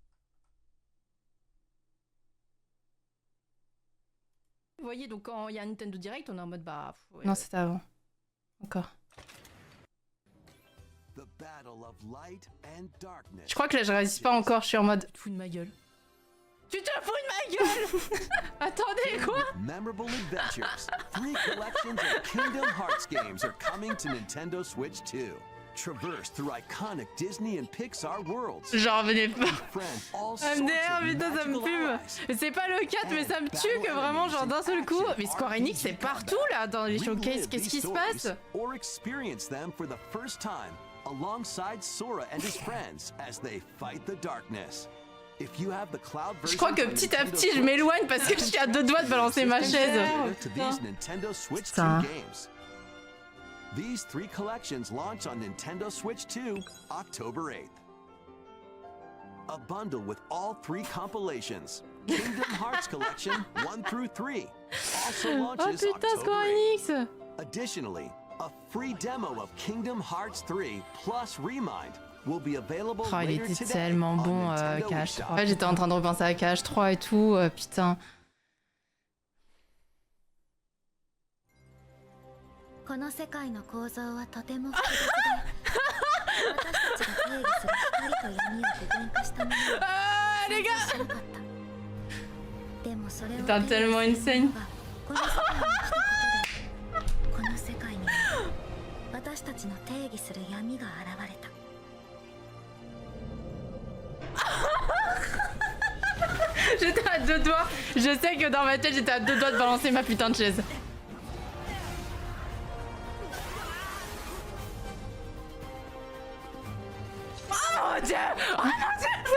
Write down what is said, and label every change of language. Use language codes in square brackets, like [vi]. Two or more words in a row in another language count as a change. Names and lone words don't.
[fr] Vous voyez, donc quand il y a un Nintendo Direct, on est en mode bah... Ouais. Non, c'était avant. Encore. Je crois que là, je réalise pas encore. Je suis en mode... Tu te fous de ma gueule. Tu te fous de ma gueule. Attendez, quoi? [en] Memorable adventures. 3 collections of Kingdom Hearts games are coming to Nintendo Switch 2. Traverse through iconic Disney and Pixar worlds. [fr] J'en revenais pas. MDR, putain, ça me fume. C'est pas le 4, mais ça me tue que vraiment, genre d'un seul coup. Mais Square Enix, c'est partout là dans les showcases. Qu'est-ce qui se passe? [en] Or experience them for the first time alongside Sora and his friends as they fight the darkness. [fr] Je crois que petit à petit, je m'éloigne parce que je suis à 2 doigts de balancer ma chaise. Putain. [en] These 3 collections launch on Nintendo Switch 2, October 8th. A bundle with all 3 compilations. Kingdom Hearts Collection 1 through 3 also launches October 8th. Additionally, a free demo of Kingdom Hearts 3 plus Remind will be available [fr] il [en] later [fr] était [en] today [fr] tellement bon KH3. Ouais, j'étais en train de repenser à KH3 et tout, putain. [ja] この世界の構造はとても複雑で私たちが定義する光と闇を具現化したものは [fr] les gars [ja] 知らなかったでもそれを [fr] Putain, tellement insane [ja] この世界に来たことでこの世界には私たちの定義する闇が現れた [fr] J'étais à 2 doigts. Je sais que dans ma tête, j'étais à 2 doigts de balancer ma putain de chaise. Oh mon dieu! Oh mon dieu!